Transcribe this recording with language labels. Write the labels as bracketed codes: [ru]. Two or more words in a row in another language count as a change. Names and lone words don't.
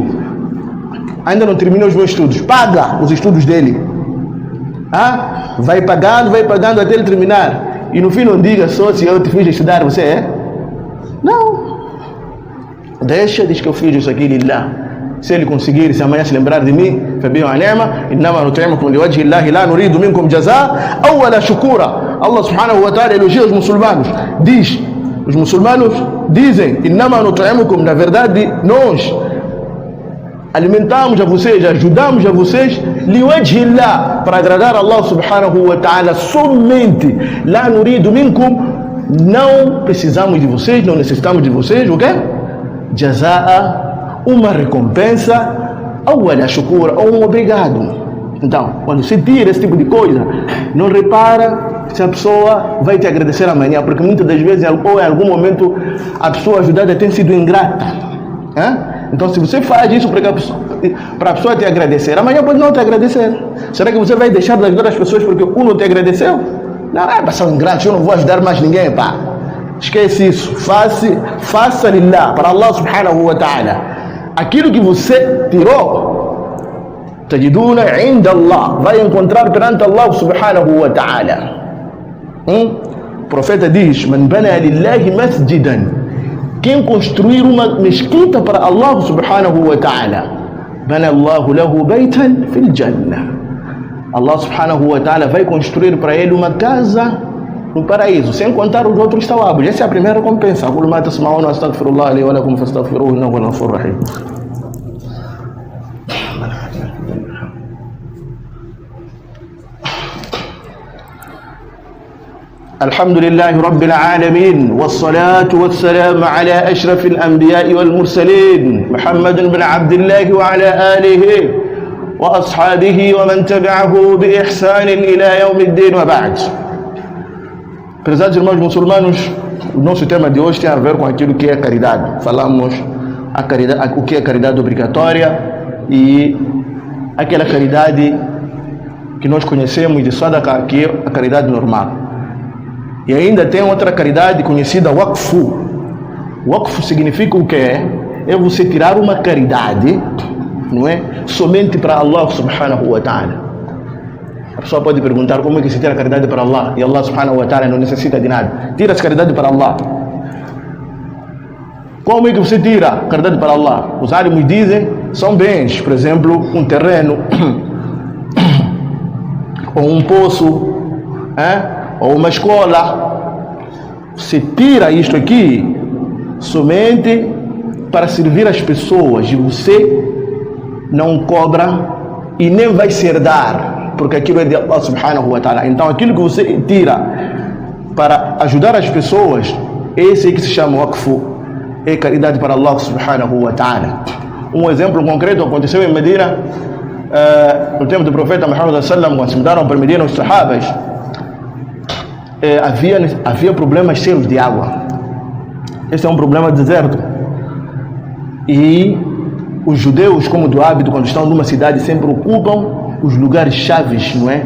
[pt] Ainda não terminou os meus estudos, paga os estudos dele. Vai pagando até ele terminar. E no fim não diga só: se eu te fiz estudar, você é? Não. Deixa, diz que eu fiz isso aqui lillah. Se ele conseguir, se amanhã se lembrar de mim, [ar] فبئس النعمة إنما نطعمكم لوجه الله لا نريد منكم جزاء أو ولا شكورا. الله سبحانه وتعالى [pt] elogia os muçulmanos. Os muçulmanos dizem: [ar] إنما نطعمكم, [pt] na verdade nós alimentamos a vocês, ajudamos a vocês, [ar] لوجه الله, [pt] para agradar a [ar] الله سبحانه وتعالى [pt] somente. [ar] لا نريد منكم, [pt] não precisamos de vocês, não necessitamos de vocês, o quê? Jazaa, uma recompensa, ou [ar] ولا شكورا, [pt] ou um obrigado. Então, quando você tira esse tipo de coisa, não repara se a pessoa vai te agradecer amanhã, porque muitas das vezes, ou em algum momento, a pessoa ajudada tem sido ingrata. Então, se você faz isso para a pessoa te agradecer, amanhã pode não te agradecer. Será que você vai deixar de ajudar as pessoas porque um não te agradeceu? Não, são ingratos, eu não vou ajudar mais ninguém, pá. Esquece isso. Faça lillah, para [ar] الله سبحانه وتعالى. [pt] Aquilo que você tirou, [ar] تجدون عند الله, [pt] vai encontrar perante [ar] الله سبحانه وتعالى. [pt] O profeta diz: [ar] من بنى لله مسجدا, [pt] quem construir uma mesquita para [ar] الله سبحانه وتعالى, بنى الله له بيتا في الجنة, الله سبحانه وتعالى [pt] vai construir para ele uma casa no paraíso, sem contar os outros tawabos. Essa é a primeira recompensa. [ar] Aquilo ما تسمعون أستغفر الله لي ولكم فاستغفروه إنه هو الغفور الرحيم. الحمد لله رب العالمين والصلاة والسلام على أشرف الأنبياء والمرسلين محمد بن عبد الله وعلى آله وأصحابه ومن تبعه بإحسان إلى يوم الدين وبعد. [pt] Prezados irmãos muçulmanos, o nosso tema de hoje tem a ver com aquilo que é caridade. Falamos o que é caridade obrigatória e aquela caridade que nós conhecemos de sadaqa, que é a caridade normal. E ainda tem outra caridade conhecida, waqfu. Waqfu significa o que é você tirar uma caridade, não é? Somente para [ar] الله سبحانه وتعالى. [pt] A pessoa pode perguntar: como é que se tira a caridade para Allah? E [ar] الله سبحانه وتعالى [pt] não necessita de nada. Tira a caridade para Allah. Como é que você tira a caridade para Allah? Os árabes dizem: são bens, por exemplo, um terreno, ou um poço, ou uma escola. Você tira isto aqui somente para servir as pessoas e você não cobra e nem vai se herdar, porque aquilo é de [ar] الله سبحانه وتعالى. [pt] Então aquilo que você tira para ajudar as pessoas, esse é que se chama waqfu, é caridade para [ar] الله سبحانه وتعالى. [pt] Um exemplo concreto aconteceu em Medina, no tempo do profeta [ar] محمد صلى الله عليه وسلم, [pt] quando se mudaram para Medina os sahabas, havia problemas sérios de água. Esse é um problema de deserto. E os judeus, como do hábito, quando estão numa cidade, sempre ocupam os lugares chaves, não é?